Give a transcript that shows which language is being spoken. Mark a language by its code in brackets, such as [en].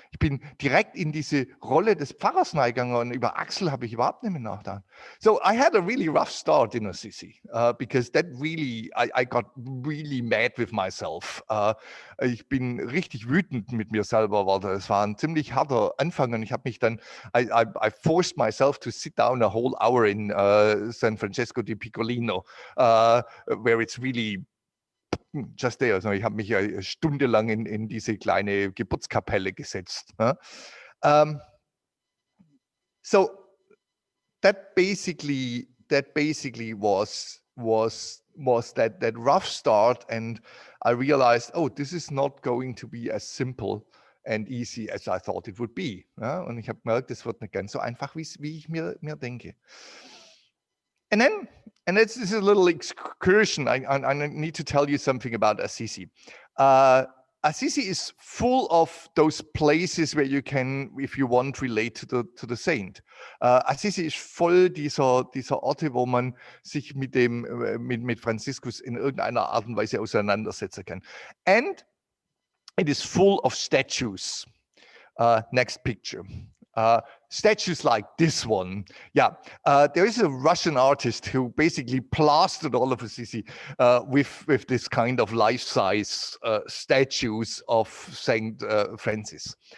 [de] Ich bin direkt in diese Rolle des Pfarrers gegangen, und über Axel habe ich überhaupt nicht mehr nachgedacht. [en] So I had a really rough start in Assisi because that really, I got really mad with myself. [de] Ich bin richtig wütend mit mir selber geworden. Es war ein ziemlich harter Anfang, und ich habe mich dann, [en] I forced myself to sit down a whole hour in San Francesco di Piccolino, where it's really just there. [de] Also ich habe mich stundenlang in diese kleine Geburtskapelle gesetzt. [en] So that basically was that rough start, and I realized, oh, this is not going to be as simple and easy as I thought it would be. [de] Und ich habe gemerkt, das wird nicht ganz so einfach, wie ich mir denke. [en] And this is a little excursion. I need to tell you something about Assisi. Assisi is full of those places where you can, if you want, relate to the saint. [de] Assisi ist voll dieser Orte, wo man sich mit Franziskus in irgendeiner Art und Weise auseinandersetzen kann. [en] And it is full of statues. Next picture. Statues like this one. Yeah, there is a Russian artist who basically plastered all of Assisi with this kind of life-size statues of Saint Francis.